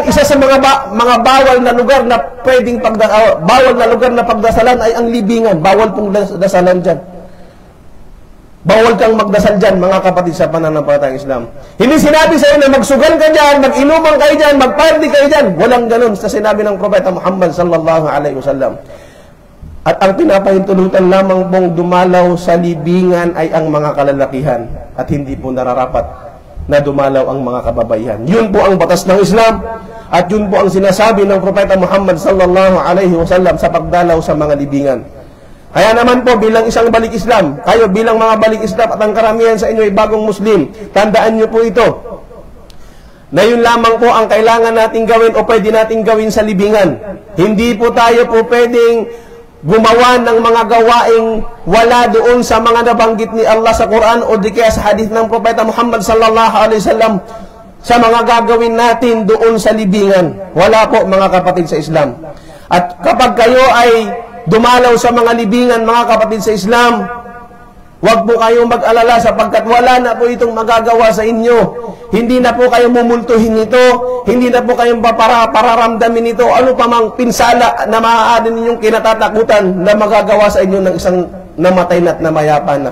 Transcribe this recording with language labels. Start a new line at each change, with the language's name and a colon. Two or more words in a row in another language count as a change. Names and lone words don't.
Filipino: Isa sa mga bawal na lugar na pwedeng bawal na lugar na pagdasalan ay ang libingan. Bawal pong dasalan dyan. Bawal kang magdasal dyan, mga kapatid sa pananampalatayang Islam. Hindi sinabi sa iyo na magsugal ka dyan, mag-inuman kayo dyan, mag-party kayo dyan. Walang ganun sa sinabi ng Propeta Muhammad
Arabic: sallallahu alaihi wasallam.
Filipino: At ang pinapahintulutan lamang pong dumalaw sa libingan ay ang mga kalalakihan at hindi po nararapat na dumalaw ang mga kababaihan. Yun po ang batas ng Islam at yun po ang sinasabi ng Propeta Muhammad
Arabic: sallallahu alaihi wasallam
Filipino: sa pagdalaw sa mga libingan. Kaya naman po bilang isang balik Islam, kayo bilang mga balik Islam at ang karamihan sa inyo ay bagong Muslim, tandaan nyo po ito, na yun lamang po ang kailangan nating gawin o pwede nating gawin sa libingan. Hindi po tayo po pwedeng gumawa ng mga gawaing wala doon sa mga nabanggit ni Allah sa Quran o di kaya sa hadith ng Propeta Muhammad
Arabic: sallallahu alaihi wasallam
Filipino: sa mga gagawin natin doon sa libingan. Wala po, mga kapatid sa Islam. At kapag kayo ay dumalaw sa mga libingan, mga kapatid sa Islam, huwag po kayong mag-alala sapagkat wala na po itong magagawa sa inyo. Hindi na po kayo mumultuhin ito, hindi na po kayong pararamdamin ito, ano pa mang pinsala na maaari ninyong kinatatakutan na magagawa sa inyo ng isang namatay na at namayapan na.